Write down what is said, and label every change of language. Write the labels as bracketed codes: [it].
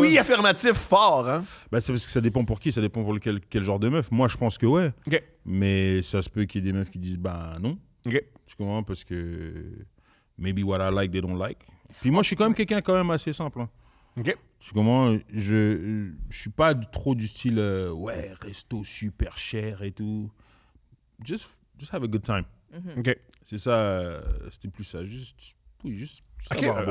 [fr] oui affirmatif fort, hein? Bah, c'est parce que ça dépend pour qui, ça dépend pour quel genre de meuf. Moi, je pense que ouais. OK. Mais ça se peut qu'il y ait des meufs qui disent bah non. OK. Tu comprends? Parce que [en] maybe what I like, they don't like. [fr] Puis moi, je suis quand même quelqu'un quand même assez simple. Hein. OK. Tu comprends? Je suis pas trop du style ouais, resto super cher et tout. [en] Just have a good time. OK. [fr] C'est ça, c'était plus ça. Juste Juste Ok, avoir un bon